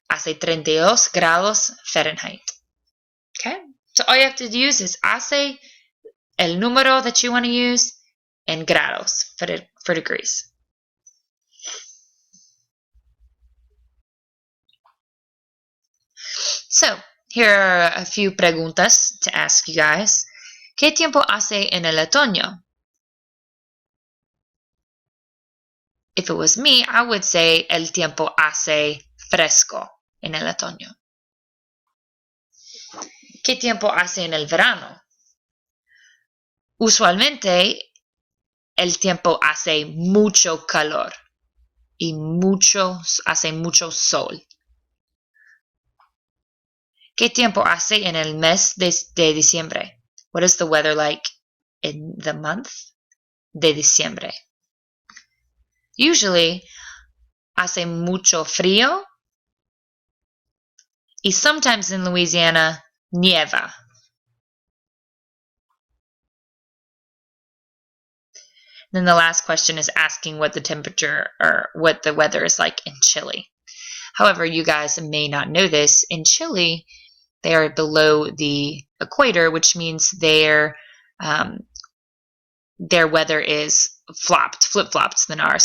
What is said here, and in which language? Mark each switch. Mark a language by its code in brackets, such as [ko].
[en] Hace 32 grados Fahrenheit. Okay, so all you have to use is hace, [es] el número [en] that you want to use, and grados for degrees. So, here are a few preguntas to ask you guys. [es] ¿Qué tiempo hace en el otoño? [en] If it was me, I would say [es] el tiempo hace fresco en el otoño. ¿Qué tiempo hace en el verano? Usualmente, el tiempo hace mucho calor y hace mucho sol. ¿Qué tiempo hace en el mes de diciembre? [en] What is the weather like in the month [es] de diciembre? Usually, hace mucho frío y [en] sometimes in Louisiana, [es] nieva. [en] Then the last question is asking what the temperature or what the weather is like in Chile. However, you guys may not know this. In Chile, they are below the equator, which means their weather is flip-flopped than ours.